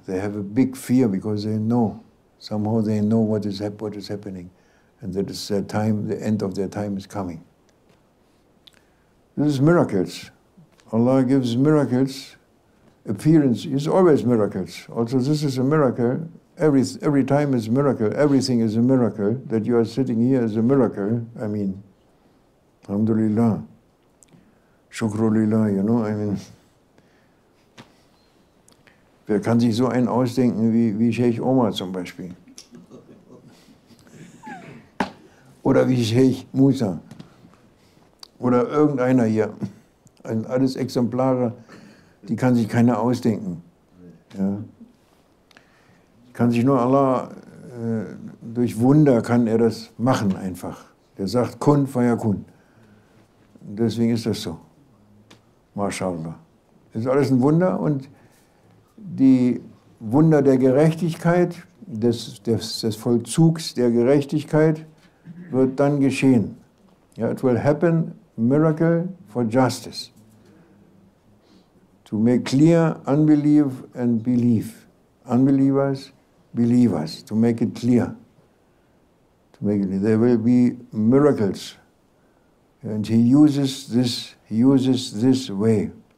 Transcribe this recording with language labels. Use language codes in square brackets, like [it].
[en] They have a big fear because they know, somehow they know what is happening, and that is their time, the end of their time is coming. This is miracles. Allah gives miracles, appearance is always miracles. Also this is a miracle. Every time is a miracle. Everything is a miracle. That you are sitting here is a miracle. I mean, [de] alhamdulillah, shukrulillah, Wer kann sich so einen ausdenken wie Sheikh Omar zum Beispiel? Oder wie Sheikh Musa? Oder irgendeiner hier. Alles Exemplare, die kann sich keiner ausdenken. Ja. Kann sich nur Allah, durch Wunder kann er das machen einfach. Der sagt Kun fayakun. Deswegen ist das so. MashaAllah. Das ist alles ein Wunder, und die Wunder der Gerechtigkeit, des Vollzugs der Gerechtigkeit wird dann geschehen. [en] Yeah, it will happen, miracle for justice. To make clear unbelief and belief. Unbelievers, believers. To make it clear. There will be miracles. And he uses this way.